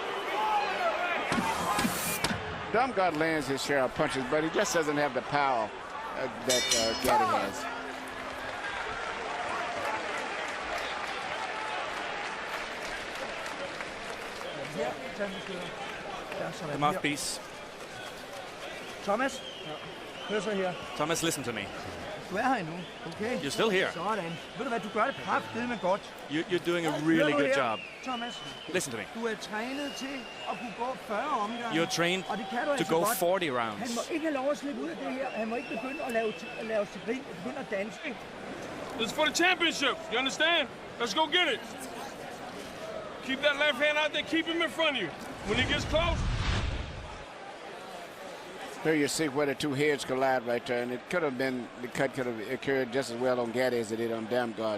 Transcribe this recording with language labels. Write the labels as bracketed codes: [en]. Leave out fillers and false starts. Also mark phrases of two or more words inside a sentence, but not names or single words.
[en] Damgaard lands his share of punches, but he just doesn't have the power that Gatti has. The mouthpiece. [da] Thomas, hør så her. Thomas, [en] listen to me. [da] Du her endnu, okay? [en] You're still here. [da] Sådan. Ved du hvad, du gør det kraftedeme godt. [en] You're doing a really good job. Thomas, listen to me. [da] Du er trænet til at kunne gå 40 omgange. [en] You're trained to go 40 rounds. [da] Han må ikke have lov at slippe ud af det her. Han må ikke begynde at lave til grin og begynde at danse. [en] This is for the championship. You understand? Let's go get it. Keep that left hand out there. Keep him in front of you. When he gets close. Here you see where the two heads collide right there, and it could have been, the cut could have occurred just as well on Gatti as it did on Damgaard.